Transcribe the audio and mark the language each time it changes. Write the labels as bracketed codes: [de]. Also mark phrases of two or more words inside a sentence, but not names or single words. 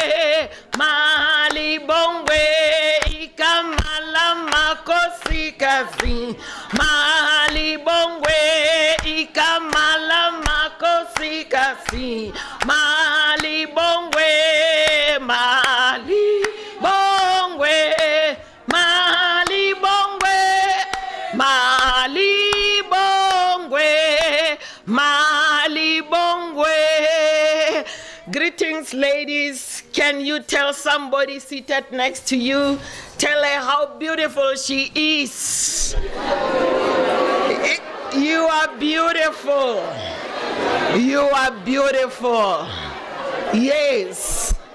[ss] malibongwe, ikamala makosikasi malibongwe, ikamala makosikasi malibongwe, malibongwe, malibongwe, malibongwe, malibongwe. [en] Greetings, ladies. Can you tell somebody seated next to you, tell her how beautiful she is? You are beautiful. You are beautiful. Yes.